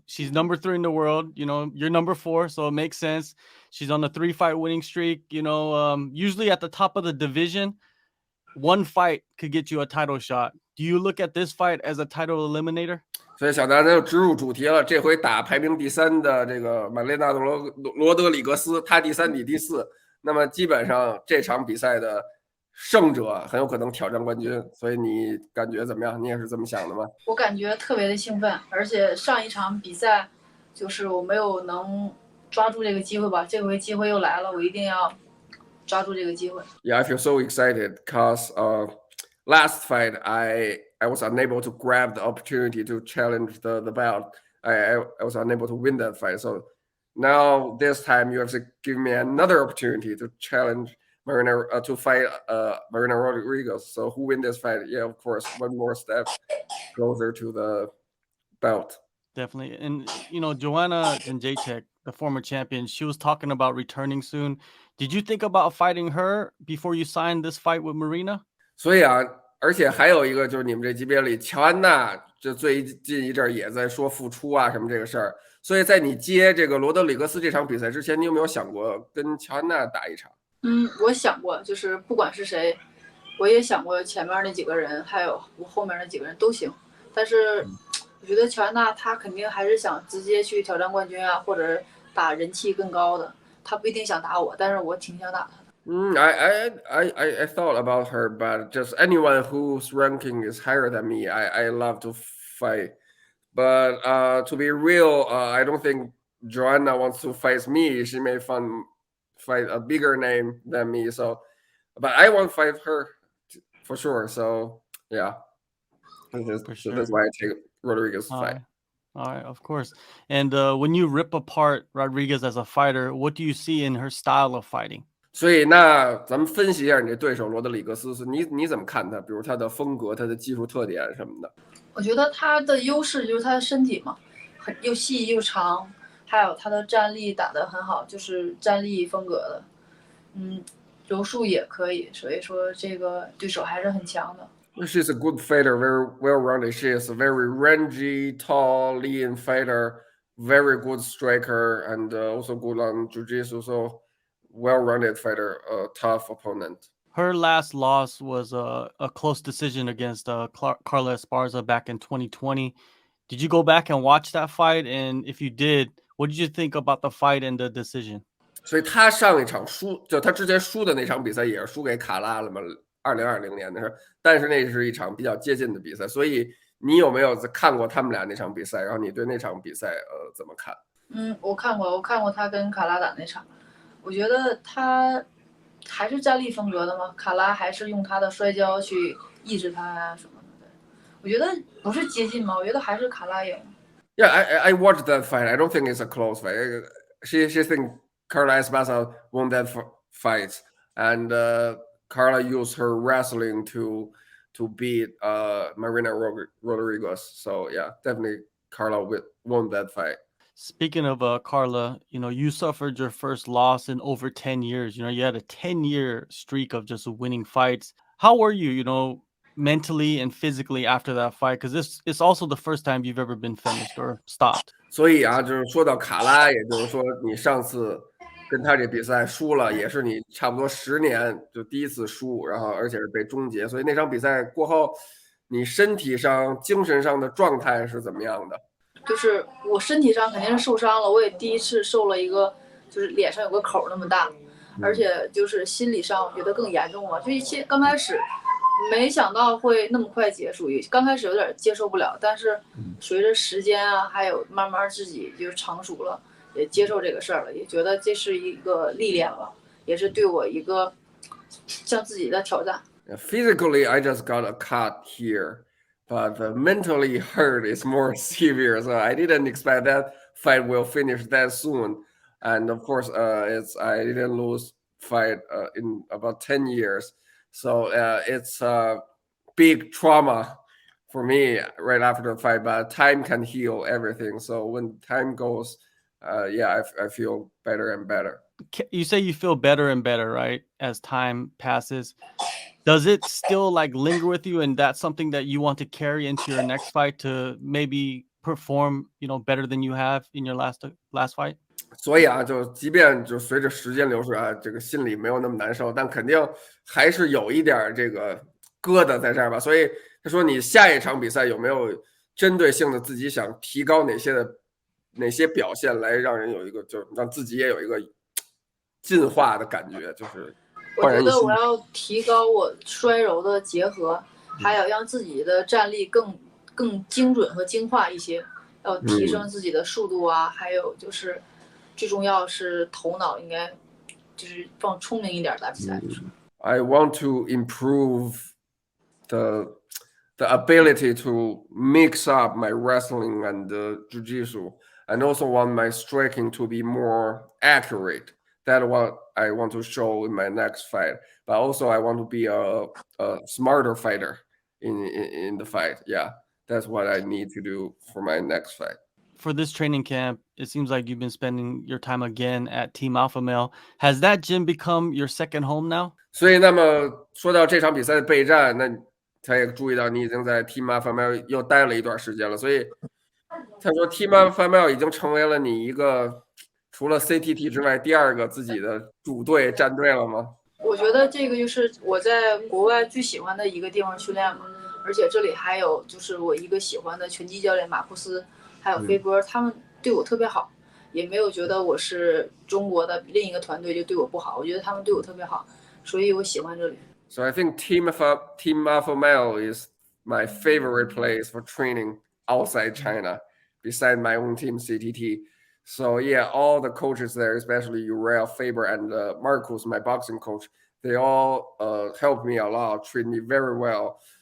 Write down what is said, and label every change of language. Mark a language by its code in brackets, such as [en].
[en] She's number 3 in the world. You know, you're number 4, so it makes sense. She's on a 3-fight winning streak. You know, usually at the top of the division, one fight could get you a title shot. Do you look at this fight as a title eliminator? [zh] 所以小南就直入主题了，这回打排名第3的这个马雷纳罗德里格斯，他第3，你第4，那么基本上这场比赛的胜者很有可能挑战冠军，所以你感觉怎么样？你也是这么想的吗？我感觉特别的兴奋，而且上一场比赛就是我没有能抓住这个机会吧，这回机会又来了，我一定要抓住这个机会。 [en] Yeah, I feel so excited because last fight I was unable to grab the opportunity to challenge the belt. I was unable to win that fight. So now this time you have to give me another opportunity to challenge Marina to fight Marina Rodriguez. So who win this fight? Yeah, of course, one more step closer to the belt. Definitely. And, you know, Joanna Jędrzejczyk, the former champion, she was talking about returning soon. Did you think about fighting her before you signed this fight with Marina? [zh] 所以啊，而且还有一个就是你们这级别里，乔安娜这最近一阵也在说复出啊什么这个事儿。所以在你接这个罗德里格斯这场比赛之前，你有没有想过跟乔安娜打一场？我想过，就是不管是谁，我也想过前面那几个人，还有我后面那几个人都行。但是我觉得乔安娜她肯定还是想直接去挑战冠军啊，或者打人气更高的。她不一定想打我，但是我挺想打她的。 [en] I thought about her, but just anyone whose ranking is higher than me, I love to fight. But to be real, I don't think Joanna wants to fight me. She may fight a bigger name than me. So, but I want to fight her for sure. So yeah, that's why I take Rodriguez fight. All right, of course. And when you rip apart Rodriguez as a fighter, what do you see in her style of fighting? [zh] 所以那咱们分析一下你这对手罗德里格斯，你怎么看他？比如他的风格、他的技术特点什么的。我觉得他的优势就是他的身体嘛，又细又长，还有他的站立打得很好，就是站立风格的。柔术也可以，所以说这个对手还是很强的。 [en] She's a good fighter, very well-rounded. She is a very rangy, tall, lean fighter, very good striker, and also good on jiu-jitsu. So well-rounded fighter, a tough opponent. Her last loss was a close decision against Carla Esparza back in 2020. Did you go back and watch that fight? And if you did, what did you think about the fight and the decision? [zh] 所以他上一场输，就他之前输的那场比赛也是输给卡拉了嘛，2020年的时候，但是那是一场比较接近的比赛。所以你有没有看过他们俩那场比赛？然后你对那场比赛怎么看？我看过他跟卡拉打那场。我觉得他还是站立风格的嘛，卡拉还是用他的摔跤去抑制他啊什么的。我觉得不是接近嘛，我觉得还是卡拉赢。 [en] Yeah, I watched that fight. I don't think it's a close fight. She think Carla Esparza won that fight, and Carla used her wrestling to beat Marina Rodriguez. So yeah, definitely Carla won that fight. Speaking of Carla, you know, you suffered your first loss in over 10 years. You know, you had a 10-year streak of just winning fights. How were you, you know, mentally and physically after that fight? Because it's also the first time you've ever been finished or stopped. [zh] 所以啊，就是说到卡拉，也就是说你上次跟他这比赛输了，也是你差不多10年就第一次输，然后而且是被终结。所以那场比赛过后，你身体上、精神上的状态是怎么样的？就是我身体上肯定是受伤了，我也第一次受了一个，就是脸上有个口那么大，而且就是心理上我觉得更严重了。就刚开始没想到会那么快结束，刚开始有点接受不了，但是随着时间啊，还有慢慢自己就成熟了，也接受这个事儿了，也觉得这是一个历练吧，也是对我一个向自己的挑战。 [en] Physically, I just got a cut here. But mentally hurt is more severe, so I didn't expect that fight will finish that soon. And of course, I didn't lose fight in about 10 years, so it's a big trauma for me right after the fight. But time can heal everything. So when time goes, yeah, I feel better and better. You say you feel better and better, right, as time passes. Does it still like linger with you, and that's something that you want to carry into your next fight to maybe perform, better than you have in your last fight? [zh] 所以啊，就即便就随着时间流逝啊，这个心里没有那么难受，但肯定还是有一点这个疙瘩在这儿吧。所以他说，你下一场比赛有没有针对性的自己想提高哪些表现，来让人有一个就让自己也有一个进化的感觉，就是我觉得我要提高我摔柔的结合，还有让自己的站立更精准和精化一些，要提升自己的速度啊，还有就是最重要是头脑应该就是放聪明一点打比赛。 [en] I want to improve the ability to mix up my wrestling and jiu-jitsu, and also want my striking to be more accurate. That's what I want to show in my next fight. But also, I want to be a smarter fighter in the fight. Yeah, that's what I need to do for my next fight. For this training camp, it seems like you've been spending your time again at Team Alpha Male. Has that gym become your second home now? [zh] 所以，那么说到这场比赛的备战，那他也注意到你已经在 Team Alpha Male 又待了一段时间了，所以他说 Team Alpha Male 已经成为了你一个除了 CTT 之外第二个自己的主队战队了吗？我觉得这个就是我在国外最喜欢的一个地方训练嘛，而且这里还有就是我一个喜欢的拳击教练马库斯，还有飞波，他们对我特别好，也没有觉得我是中国的另一个团队就对我不好，我觉得他们对我特别好，所以我喜欢这里。 [en] So I think Team Alpha Male is my favorite place for training outside China, beside my own team CTT. So yeah, all the coaches there, especially Uriel Faber and Marcus, my boxing coach, they all helped me a lot, treat me very well.